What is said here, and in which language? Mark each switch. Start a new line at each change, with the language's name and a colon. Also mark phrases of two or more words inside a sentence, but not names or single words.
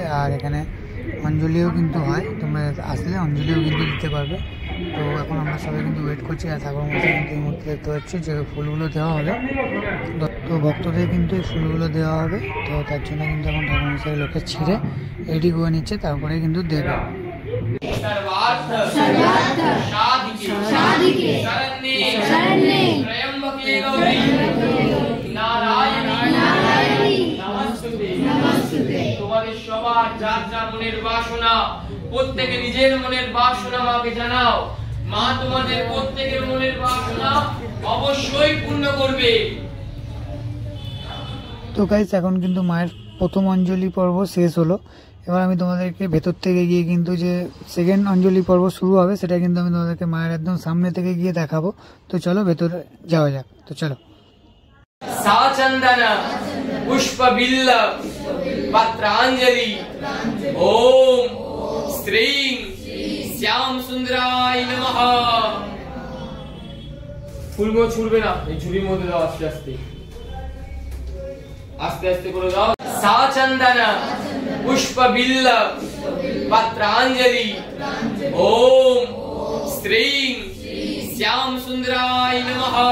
Bangla: আর এখানে অঞ্জলিও কিন্তু হয়, তোমরা আসলে অঞ্জলিও কিন্তু দিতে পারবে। তো এখন আমরা সবাই কিন্তু ওয়েট করছি। আর ঠাকুর মধ্যে কিন্তু এই মুহূর্তে দেখতে পাচ্ছি যে ফুলগুলো দেওয়া হবে, তো ভক্তদের কিন্তু এই ফুলগুলো দেওয়া হবে। তো তার জন্য কিন্তু এখন ঠাকুর মশাই লোকে ছিঁড়ে রেডি করে নিচ্ছে, তারপরে কিন্তু দেবে।
Sanskrit: सर्वार्थ साधिके शरण्ये त्र्यंबके गौरी नारायणी नमस्ते।
Bangla: তোমাদের সবার যার যা মনের বাসনা, প্রত্যেকে নিজের মনের বাসনা মাকে জানাও। মা তোমাদের প্রত্যেকের মনের বাসনা অবশ্যই পূর্ণ করবে। তো গাইস এখন কিন্তু মায়ের প্রথম অঞ্জলি পর্ব শেষ হলো। এবার আমি তোমাদেরকে ভেতর থেকে গিয়ে কিন্তু যে সেকেন্ড অঞ্জলি পর্ব শুরু হবে সেটা কিন্তু আমি তোমাদেরকে মায়ের একদম সামনে থেকে গিয়ে দেখাবো। তো চলো ভেতরে যাওয়া যাক। তো চলো।
Sanskrit: साचंदन पुष्प बिल्ल पत्रांजलि ओम श्रीं श्याम सुंदराय नमः।
Bangla: ফুলগুলো ছুড়বে না, এই ঝুড়ির মধ্যে দাও, আস্তে আস্তে আস্তে আস্তে করে দাও।
Sanskrit: সাচন্দন পুষ্প বিল্ল পত্রাঞ্জলি ওম শ্রীং শ্যাম সুন্দরায় নমঃ।